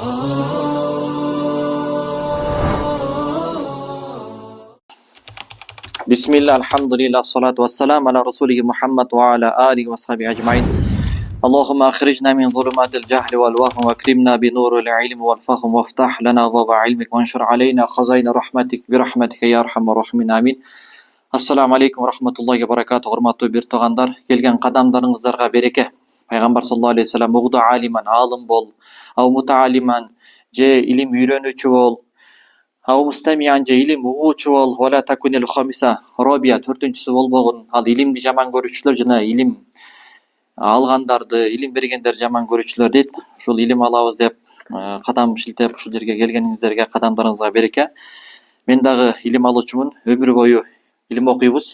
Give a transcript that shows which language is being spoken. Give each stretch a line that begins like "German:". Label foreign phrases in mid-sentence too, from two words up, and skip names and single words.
Arabic: بسم الله، الحمد لله، الصلاة والسلام على رسوله محمد وعلى آله وصحبه أجمعين. اللهم أخرجنا من ظلمات الجهل والوهم وأكرمنا بنور العلم والفهم وافتح لنا أبواب علمك وانشر علينا خزائن رحمتك برحمتك يا أرحم الراحمين. Amin. السلام عليكم ورحمة الله وبركاته.
Kyrgyz: Урматтуу бир туугандар, келген кадамдарыңыздарга береке. Пайгамбар
Arabic: صلى الله عليه وسلم اغد عالما,
Kyrgyz: алым бол,
Arabic: أو متعلما,
Kyrgyz: же илим үйрөнүүчү бол,
Arabic: أو مستمعا,
Kyrgyz: же илим угуучу бол,
Arabic: ولا تكن الخامس,
Kyrgyz: робия төртүнчүсү болбогун. Ал илимди жаман көрүүчүлөр жана илим алгандарды, илим бергендер жаман көрүүчүлөр дейт. Ушул илим алабыз деп кадам шилтеп ушул жерге келгениңиздерге, кадамдарыңызга береке. Мен дагы илим алуучумун, өмүр бою илим окуйбуз.